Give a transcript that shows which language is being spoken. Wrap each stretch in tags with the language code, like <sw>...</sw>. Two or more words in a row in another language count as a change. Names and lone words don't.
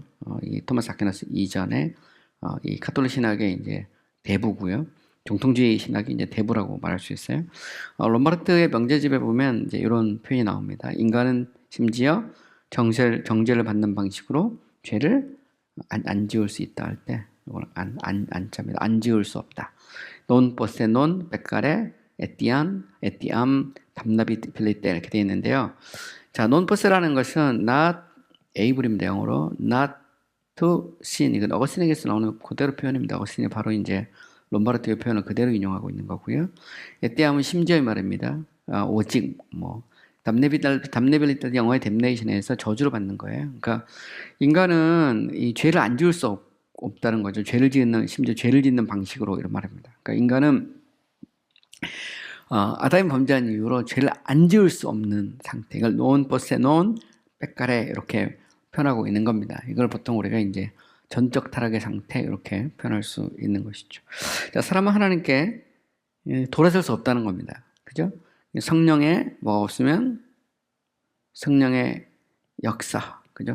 <ko>이 토마스 아퀴나스 이전에 이 가톨릭 신학의 이제 대부고요. 정통주의 신학이 이제 대부라고 말할 수 있어요. 롬바르트의 명제집에 보면 이제 이런 표현이 나옵니다. 인간은 심지어 정죄를 받는 방식으로 죄를 안 지을 수 있다 할 때, 이걸 안자입니다. 안 지을 수 없다.</ko> <la>non posse non peccare etiam damnabilite</la> <ko>이렇게 되어 있는데요. 자,</ko> <la>non posse</la> <ko>라는 것은</ko> <en>not able</en> <ko>입니다.</ko> <en>영어로 not to sin.</en> <ko>이건 어거스틴에게서 나오는 그대로 표현입니다. 어거스틴이 바로 이제 롬바르트의 표현을 그대로 인용하고 있는 거고요. etiam은 심지어의 말입니다. 오직 damnability 영어의 damnation에서 저주를 받는 거예요. 그러니까 인간은 이 죄를 안 지을 수 없다는 거죠. 심지어 죄를 짓는 방식으로 이런 말입니다. 그러니까 인간은 아담이 범죄한 이후로 죄를 안 지을 수 없는 상태. 이걸</ko> <la>non posse non peccare</la> <ko>이렇게 표현하고 있는 겁니다. 이걸 보통 우리가 이제 전적 타락의 상태 이렇게 표현할 수 있는 것이죠. 자, 사람은 하나님께 돌아설 수 없다는 겁니다. 그죠? 성령의 뭐 없으면 성령의 역사, 그죠?</ko>